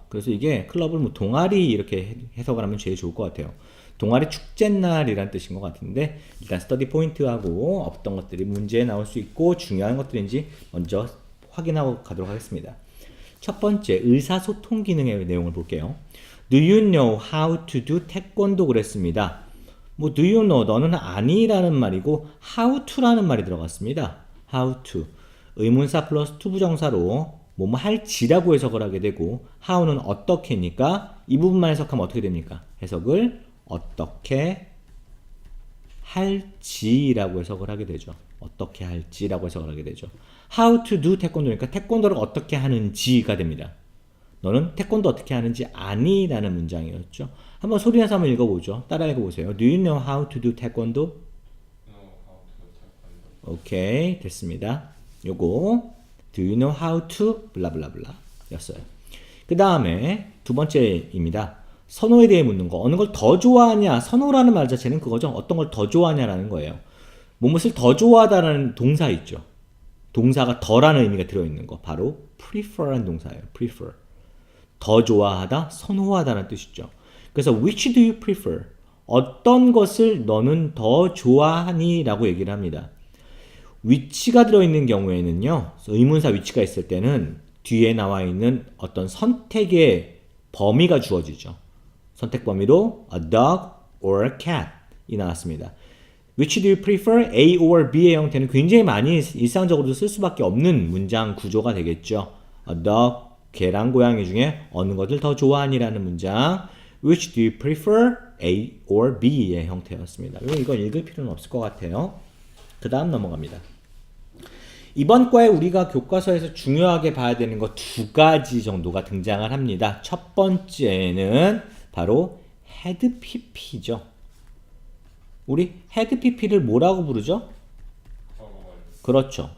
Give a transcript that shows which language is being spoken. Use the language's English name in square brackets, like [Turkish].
[Korean] 그래서 이게 클럽을 동아리 이렇게 해석을 하면 제일 좋을 것 같아요. 동아리 축제날이란 뜻인 것 같은데 일단 스터디 포인트하고 어떤 것들이 문제에 나올 수 있고 중요한 것들인지 먼저 확인하고 가도록 하겠습니다. 첫 번째, 의사소통 기능의 내용을 볼게요. [English] Do you know how to do 태권도 [Korean] 그랬습니다. [English] do you know, [Korean] 너는 아니라는 말이고 how to라는 말이 들어갔습니다. [English] how to. [Korean] 의문사 플러스 to 부정사로 뭐뭐 할지라고 해석을 하게 되고 how는 어떻게니까 이 부분만 해석하면 어떻게 됩니까? 해석을 어떻게 할지라고 해석을 하게 되죠. 어떻게 할지라고 해석을 하게 되죠. [English] How to do [Korean] 태권도니까 태권도를 어떻게 하는지가 됩니다. 너는 태권도 어떻게 하는지 아니? 라는 문장이었죠. 한번 소리내서 한번 읽어보죠. 따라 읽어보세요. [English] Do you know how to do taekwondo? [Korean] 오케이, 됐습니다. 요거 [English] Do you know how to [Korean] 블라블라블라 였어요. 그 다음에 두 번째입니다. 선호에 대해 묻는 거. 어느 걸 더 좋아하냐? 선호라는 말 자체는 그거죠. 어떤 걸 더 좋아하냐라는 거예요. 무엇을 더 좋아하다라는 동사 있죠. 동사가 더라는 의미가 들어있는 거. 바로 prefer라는 동사예요. [English] prefer. [Korean] 더 좋아하다, 선호하다는 뜻이죠. 그래서 [English] which do you prefer? [Korean] 어떤 것을 너는 더 좋아하니? 라고 얘기를 합니다. which가 들어있는 경우에는요. 의문사 which가 있을 때는 뒤에 나와 있는 어떤 선택의 범위가 주어지죠. 선택 범위로 [English] a dog or cat [Korean] 이 나왔습니다. [English] Which do you prefer? [Korean] A or B의 형태는 굉장히 많이 일상적으로도 쓸 수밖에 없는 문장 구조가 되겠죠. [English] A dog, [Korean] 개랑 고양이 중에 어느 것을 더 좋아하니라는 문장. [English] Which do you prefer? [Korean] A or B의 형태였습니다. 이건 읽을 필요는 없을 것 같아요. 그 다음 넘어갑니다. 이번 과에 우리가 교과서에서 중요하게 봐야 되는 거 두 가지 정도가 등장을 합니다. 첫 번째는 바로 헤드 PP죠. 우리 헤드 PP를 뭐라고 부르죠? 그렇죠.